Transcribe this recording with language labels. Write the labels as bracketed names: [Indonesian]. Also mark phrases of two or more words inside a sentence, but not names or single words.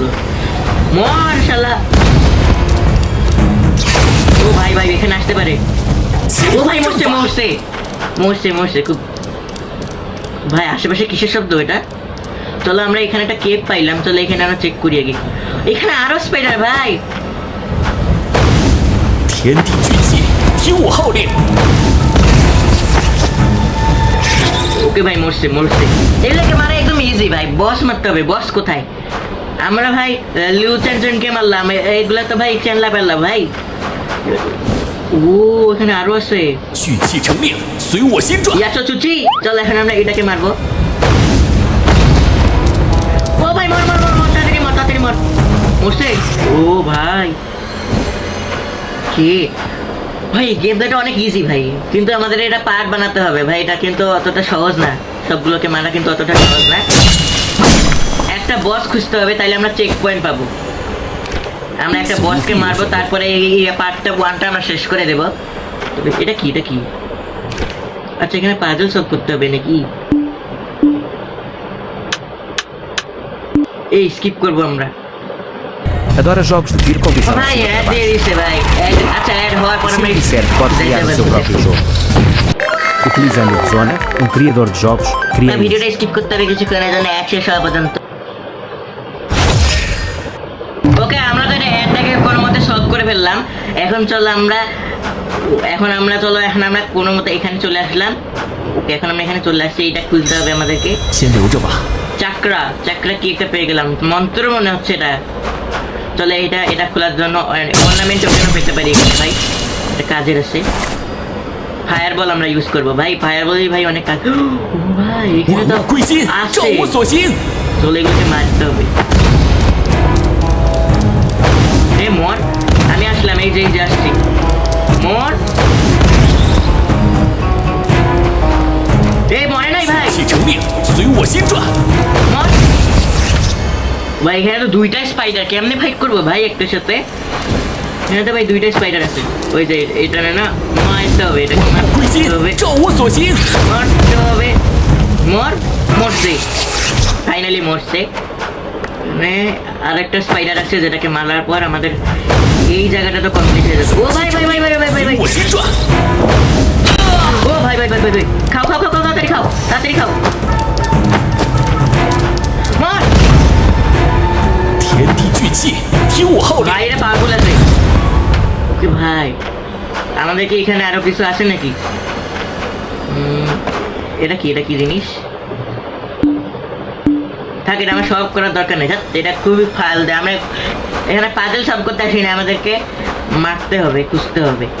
[Bangla] মর শালা। ও ভাই ভাই এখানে আসতে পারে। ও ভাই মরছে মরছে মরছে মরছে খুব। ভাই আশেপাশে কিসের শব্দ এটা? চলো আমরা এখানে একটা কেপ পাইলাম, চলো এখানে আমরা চেক করি আগে। এখানে আরো স্পাইডার ভাই। [Chinese] 天地巨蟹，听我号令！ [Bangla] ওকে ভাই মরছে মরছে। এগুলোকে মারা একদম ইজি ভাই, বস মারতে হবে। বস কোথায়? আমরা ভাই লিউ চ্যানজনকে মারলাম, এইগুলা তো ভাই চ্যানলা পেলা ভাই। ও এখানে আরো আছে। [Chinese] 聚气成令，随我心转。 [Bangla] ইয়াচো চুচি, চল এখন আমরা এটাকে মারবো। ও ভাই মর মর মর মর, তাড়াতাড়ি মর তাড়াতাড়ি মর। মরছে। ও ভাই কি ভাই, গেমটা অনেক ইজি ভাই, কিন্তু আমাদের এটা পার্ট বানাতে হবে ভাই। এটা কিন্তু অতটা সহজ না, সবগুলোকে মারা কিন্তু অতটা সহজ না। একটা বস খুঁজতে হবে, তাইলে আমরা [English] check point [Bangla] পাবো। আমরা একটা বসকে মারবো, তারপরে এই পার্টটা ওয়ানটা আমরা শেষ করে দেবো। তবে এটা কি এটা কি? আচ্ছা এখানে [English] puzzle solve [Bangla] করতে হবে নাকি? এই স্কিপ করবো আমরা। [Portuguese] Adora jogos de tiro com visão de [Bangla] ভাই [Portuguese] cima [Bangla] অ্যাড [Portuguese] para [Bangla] দিয়ে [Portuguese] baixo. [Bangla] দিছে ভাই। আচ্ছা অ্যাড হওয়ার পর আমরা [Portuguese] Se quiser, pode criar o seu próprio jogo. Utilizando o Zona, um criador de jogos, cria isso. [Bangla] ভিডিওটা স্কিপ করতে হবে কিছুক্ষণের জন্য, অ্যাড শেষ হওয়া পর্যন্ত। ওকে আমরা তো এটা অ্যাডটাকে কোনো মতে সলভ করে ফেললাম। এখন চলো আমরা কোনো মতে এখানে চলে আসলাম। ওকে এখন আমরা এখানে চলে আসছি, এটা খুলতে হবে আমাদেরকে। [Chinese] 先留着吧。 [Bangla] চাকরা চাকরা কি একটা পেয়ে গেলাম, মন্ত্র মনে হচ্ছে এটা। চলে এটা খোলার জন্য অর্নামেন্ট ওখানে পেতে পারি এখানে ভাই, এটা কাজের আছে। [English] fire ball [Bangla] আমরা ইউজ করবো ভাই, ফায়ার বলই ভাই অনেক কাজ। ও ভাই এখানে [Chinese] 万 [Bangla] তো [Chinese] 物归心，照 [Bangla] আছে। [Chinese] 我所行。 [Bangla] চলে এগুলোকে মারতে হবে। এ মর, আমি আসলাম, এই যে আসছি। মর, এই মরে নাই ভাই। [Chinese] 气成令，随我心转。 [Bangla] মর। ভাই এখানে তো দুইটা স্পাইডার, কেমনে ফাইট করবো ভাই একটার সাথে? এখানে তো ভাই দুইটা স্পাইডার আছে। ওই যে এটা না মারতে হবে, এটাকে [Chinese] 归 [Bangla] মারতে [Chinese] 心 [Bangla] হবে， [Chinese] 照我所行。 [Bangla] মারতে হবে। মরছে ফাইনালি মরছে। মানে আরেকটা স্পাইডার আছে যেটাকে মারার পর আমাদের এই জায়গাটা তো কমপ্লিট হয়ে যাবে। ও ভাই ভাই ভাই ভাই ভাই ভাই ভাই [Chinese] 随我心转。 [Bangla] ও ভাই ভাই ভাই ভাই ভাই খাও খাও খাও খাও, তাড়াতাড়ি খাও তাড়াতাড়ি খাও। মর। [Chinese] 天地巨气，听我号令！ [Bangla] ভাই এটা পাগল আছে। ওকে ভাই আমাদের কি এখানে আরো কিছু আছে নাকি? এটা কি জিনিস? থাকে এটা আমার সব করার দরকার নেই, এটা খুবই ফালতু। আমরা এখানে পাজল সব করতে আসি না, আমাদেরকে মারতে হবে, খুঁজতে হবে।